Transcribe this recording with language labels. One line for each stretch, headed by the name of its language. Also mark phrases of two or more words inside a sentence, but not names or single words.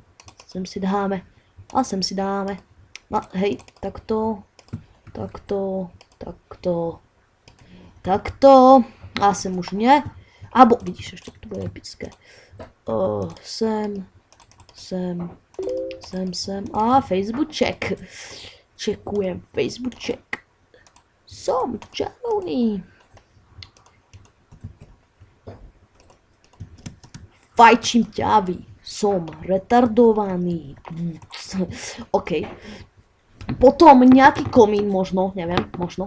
Slovak: A sem si dáme. No, hej, takto. A sem už nie. Abo, vidíš, ešte to bude epické. Sem. A Facebook check. Čekujem Facebook check. Som čarovný. Fajčím ťavy. Som retardovaný. OK. Potom nejaký komín možno, neviem, možno.